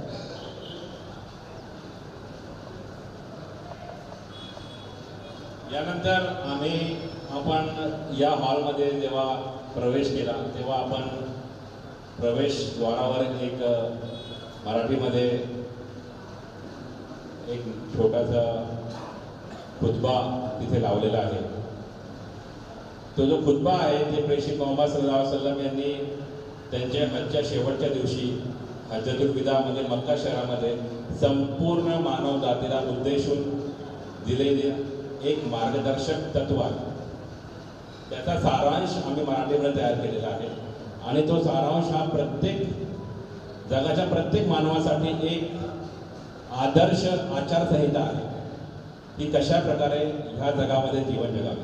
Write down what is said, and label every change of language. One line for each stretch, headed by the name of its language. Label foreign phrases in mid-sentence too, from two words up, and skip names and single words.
Marathi: यानंतर आपण या हॉलमध्ये जेव्हा प्रवेश केला तेव्हा आपण प्रवेशद्वारावर एक मराठीमध्ये एक छोटासा खुतबा तिथे लावलेला आहे. तो जो खुतबा आहे ते प्रेषित मोहम्मद
Arabic: صلى الله عليه وسلم
Marathi: यांनी त्यांच्या हजच्या शेवटच्या दिवशी हज्जतुल विदामध्ये मक्का शहरामध्ये संपूर्ण मानव जातीला उद्देशून दिलेले एक मार्गदर्शक तत्व आहे. त्याचा सारांश आम्ही मराठीमध्ये तयार केलेला आहे आणि तो सारांश हा जगाच्या प्रत्येक मानवासाठी एक आदर्श आचारसंहिता आहे की कशा प्रकारे ह्या जगामध्ये जीवन जगावे.